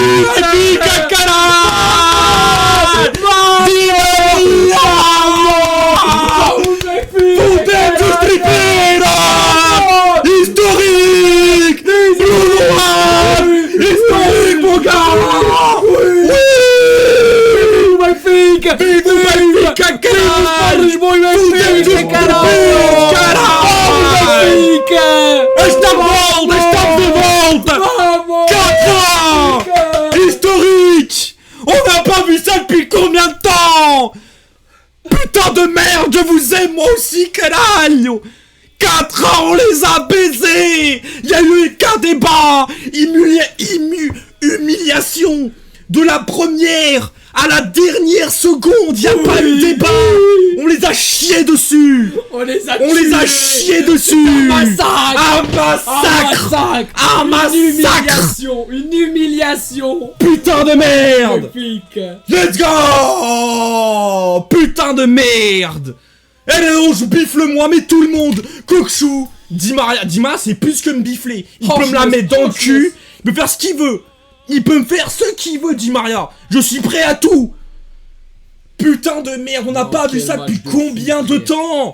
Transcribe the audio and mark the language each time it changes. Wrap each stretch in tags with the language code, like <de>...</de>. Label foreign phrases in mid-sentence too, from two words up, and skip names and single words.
<pt>Benfica, caralho! Fudemos Triveira!</pt> <fr>Historique! Historique, mon gars! Oui! Benfica!</fr> <pt>Viva o Benfica, caralho! Lisboa e Benfica, caralho! Benfica! Estamos de volta! Vamos!</pt> <fr>4 ans! Historique! On n'a pas vu ça depuis combien de temps? Putain de merde, je vous aime moi aussi, caralho! 4 ans, on les a baisés! Y'a eu qu'un débat! Humiliation! De la première à la dernière seconde, y'a pas eu de débat! On les a chiés dessus! On les a chiés dessus! Un massacre! Un massacre! Une humiliation! Putain de merde! Benfica!</fr> <en>Let's go!</en> <fr>Putain de merde! Eh non, je bifle moi, mais tout le monde! Coxou! Dima, c'est plus que me bifler. Il peut me la mettre dans le cul, il peut faire ce qu'il veut. Il peut me faire ce qu'il veut, Di Maria. Je suis prêt à tout. Putain de merde, on n'a pas vu ça depuis combien de temps?</fr>